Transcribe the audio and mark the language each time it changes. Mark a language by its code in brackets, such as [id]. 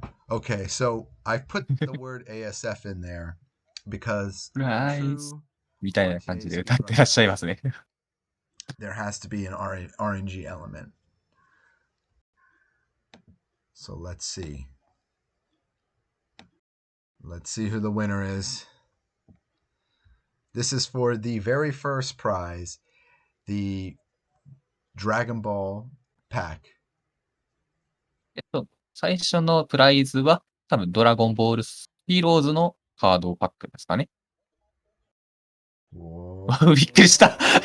[en] Okay, so I put the word ASF in there because [ja] みたいな感じで歌ってらっしゃいますね。 [en] There has to be an RNG element. So let's see. Let's see who the winner is. This is for the very first prize, the Dragon Ball pack. [ja] 最初のプライズは多分ドラゴンボールヒーローズのカードパックですかね。びっくりした。